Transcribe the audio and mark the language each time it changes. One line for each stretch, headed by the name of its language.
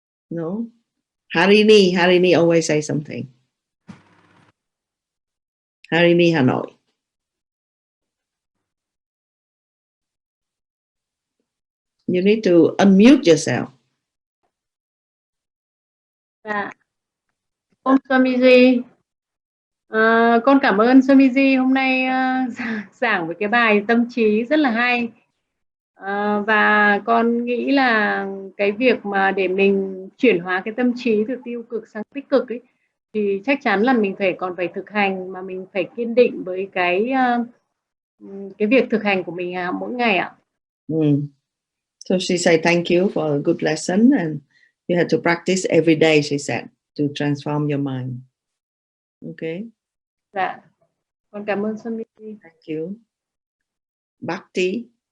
English: No? Harini always say something. Harini Hanoi. You need to unmute yourself.
Vietnamese: Om Swamiji, con cảm ơn Swamiji hôm nay giảng về cái bài tâm trí rất là hay. Và con nghĩ là cái việc mà để mình chuyển hóa cái tâm trí từ tiêu cực sang tích cực ấy, thì chắc chắn là mình còn phải thực hành, mà mình phải kiên định với cái việc thực hành của mình mỗi ngày ạ.
English: So she said thank you for a good lesson, and you have to practice every day, she said, to transform your mind. Okay?
Vietnamese: Dạ, con cảm ơn Swamiji.
English: Thank you. Bhakti.